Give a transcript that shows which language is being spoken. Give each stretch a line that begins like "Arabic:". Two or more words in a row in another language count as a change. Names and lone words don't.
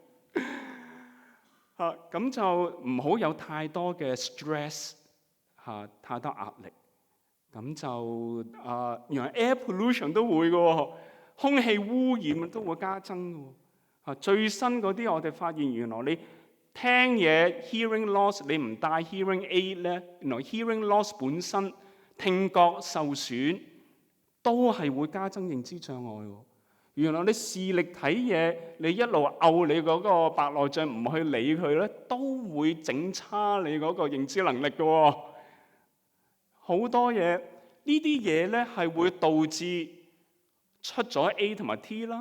Cantonese: 咁就唔好有太多嘅 stress， 太多壓力。咁就原來
English: air pollution
Cantonese: 都會嘅喎，空氣污染都會加增嘅喎。最新嗰啲我哋發現原來你聽嘢
English: hearing loss，
Cantonese: 你唔戴
English: hearing aid
Cantonese: 咧，原來
English: hearing loss
Cantonese: 本身聽覺受損都係會加增認知障礙喎。原來你視力睇嘢，你一路拗你嗰個白內障唔去理佢咧，都會整差你嗰個認知能力嘅喎。好多嘢呢啲嘢咧係會導致出咗 A 同埋 T 啦。